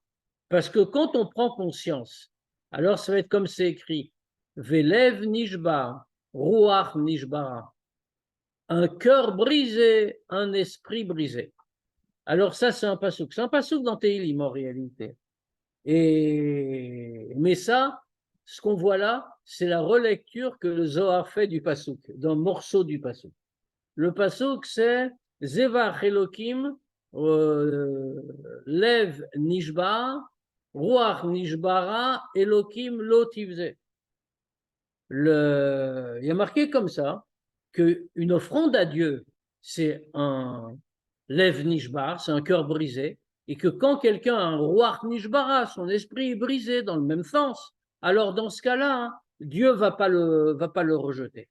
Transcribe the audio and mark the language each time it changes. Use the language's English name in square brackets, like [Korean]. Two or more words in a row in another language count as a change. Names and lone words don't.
[French] Parce que quand on prend conscience, alors ça va être comme c'est écrit, [Hebrew] ולב נשבר, רוח נשברה, [French] un cœur brisé, un esprit brisé. Alors ça, c'est un passouk. C'est un passouk dans Tehillim en réalité. Mais ça, ce qu'on voit là, c'est la relecture que le Zohar fait du passouk, d'un morceau du passouk. Le passouk, c'est [Hebrew] זבח אלוקים, לב נשבר, רוח נשברה, אלוקים לא תבזה. [French] Il y a marqué comme ça qu'une offrande à Dieu, c'est un [Hebrew] לב נשבר, [French] c'est un cœur brisé, et que quand quelqu'un a un [Hebrew] רוח נשברה, [French] son esprit est brisé dans le même sens, alors dans ce cas-là, hein, Dieu va pas le rejeter.